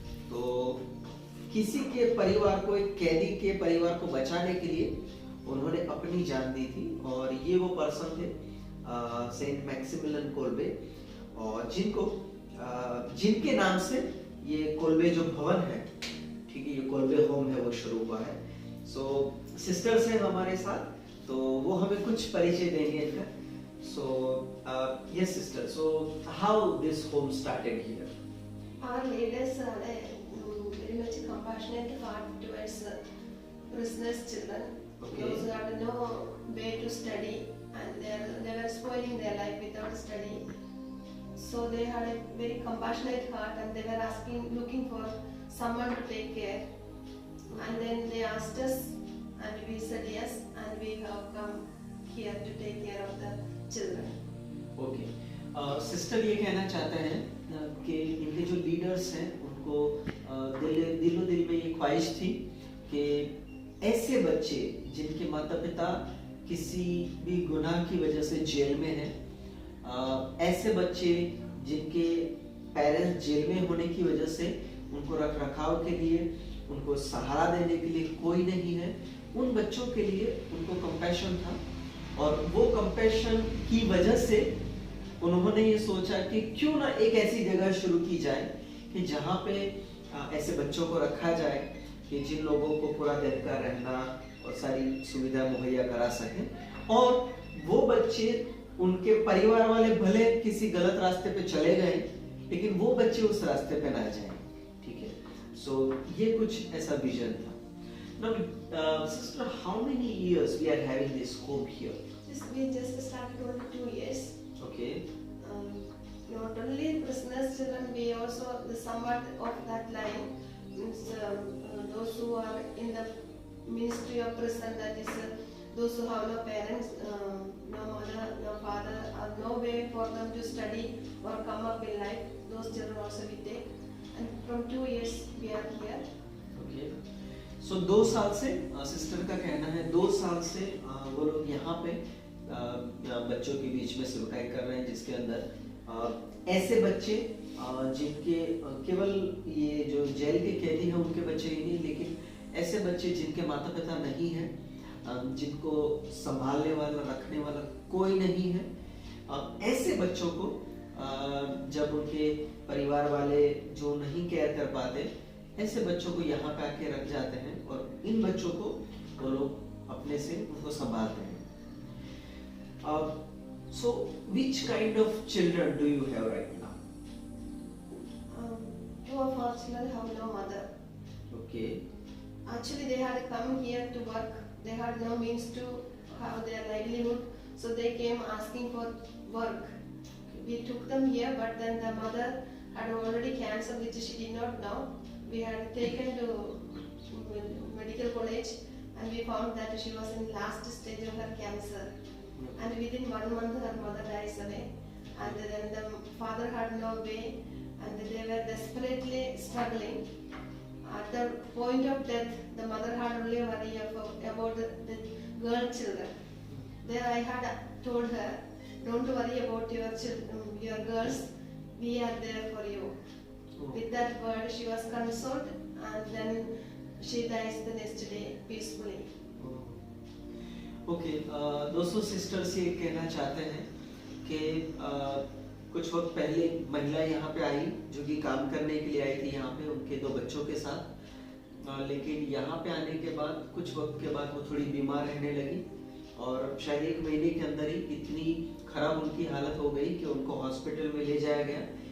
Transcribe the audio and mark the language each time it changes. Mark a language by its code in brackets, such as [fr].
[hi] तो किसी के परिवार को, एक कैदी के परिवार को बचाने के लिए उन्होंने अपनी जान दी थी, और ये वो पर्सन थे सेंट मैक्सिमिलियन कोल्बे, और जिनके नाम से ये कोल्बे जो भवन है, ठीक है, ये कोल्बे होम है, वो शुरू हुआ है। सो सिस्टर्स हैं हमारे साथ, तो वो हमें कुछ परिचय देंगे इनका। [en] So yes sister, so how this home started here? Our leaders are very much compassionate heart towards prisoners' children. Okay. Those who had no way to study, and they were spoiling their life without study. So they had a very compassionate heart, and they were looking for someone to take care. And then they asked us, and we said yes, and we have come here to take care of the children. Okay. [hi] Sister ये कहना चाहते हैं कि इनके जो leaders हैं, उनको दिलो दिल में ये ख्वाहिश थी कि ऐसे बच्चे जिनके माता पिता किसी भी गुनाह की वजह से जेल में हैं, ऐसे बच्चे जिनके पेरेंट्स जेल में होने की वजह से उनको रख रखाव के लिए, उनको सहारा देने के लिए कोई नहीं है, उन बच्चों के लिए उनको कंपैशन था। और वो कंपैशन की वजह से उन्होंने ये सोचा कि क्यों ना एक ऐसी जगह शुरू की जाए कि जहाँ पे ऐसे बच्चों को रखा जाए कि जिन लोगों को पूरा दिन का रहना और सारी सुविधा मुहैया करा सके, और वो बच्चे, उनके परिवार वाले भले किसी गलत रास्ते पे चले गए, लेकिन वो बच्चे उस रास्ते पे ना जाए, ठीक है। So ये कुछ ऐसा विजन था. [en] Now, sister, how many years we are having this home here? We just started only 2 years. Okay. Um, Not only prisoners children, we also the somewhat of that line means those who are in the ministry of prison, that is those who have no parents, no mother, no father, or no way for them to study or come up in life. Those children also we take, and from 2 years we are here. Okay. [hi] So 2 साल से sister का कहना है 2 साल से वो लोग यहाँ पे बच्चों के बीच में सेवकाई कर रहे हैं, जिसके अंदर ऐसे बच्चे जिनके केवल ये जो जेल के कैदी हैं उनके बच्चे ही नहीं, लेकिन ऐसे बच्चे जिनके माता पिता नहीं हैं, जिनको संभालने वाला रखने वाला कोई नहीं है, ऐसे बच्चों को जब उनके परिवार वाले जो नहीं केयर कर पाते, ऐसे बच्चों को यहाँ पे आके रख जाते हैं और इन बच्चों को वो लोग अपने से उनको संभालते हैं. [en] So which kind of children do you have right now? 2 of our children have no mother. Okay. Actually, they had come here to work. They had no means to have their livelihood, so they came asking for work. We took them here, but then the mother had already cancer, which she did not know. We had taken to medical college, and we found that she was in last stage of her cancer. And within 1 month, her mother dies away. And then the father had no way, and they were desperately struggling. At the point of death, the mother had only worry about the girl children. There I had told her, don't worry about your children, your girls, we are there for you. With that word, she was consoled, and then she dies the next day peacefully. [hi] Okay, दोस्तों sisters ये कहना चाहते हैं कि कुछ वक्त पहले महिला यहाँ पे आई जो कि काम करने के लिए आई थी यहाँ पे उनके 2 बच्चों के साथ, लेकिन यहाँ पे आने के बाद कुछ वक्त के बाद वो थोड़ी बीमार रहने लगी और शायद 1 महीने के अंदर ही इतनी खराब उनकी हालत हो गई कि उनको हॉस्पिटल में ले जाया गया.